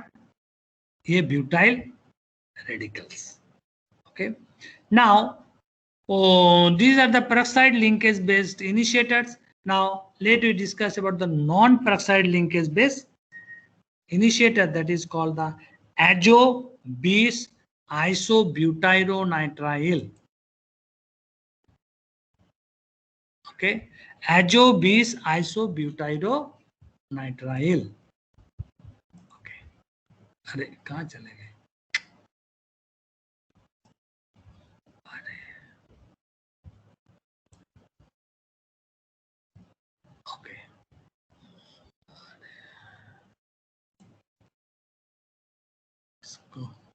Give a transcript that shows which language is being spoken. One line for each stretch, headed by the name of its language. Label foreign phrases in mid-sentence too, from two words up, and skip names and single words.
English: A butyl radicals. Okay. Now, these are the peroxide linkage based initiators. Now, let me discuss about the non-peroxide linkage based initiator, that is called the azo-bis isobutyronitrile. Okay, azo-bis isobutyronitrile.
Hindi: Okay, अरे कहाँ चले गए?
English: Okay. Let's go.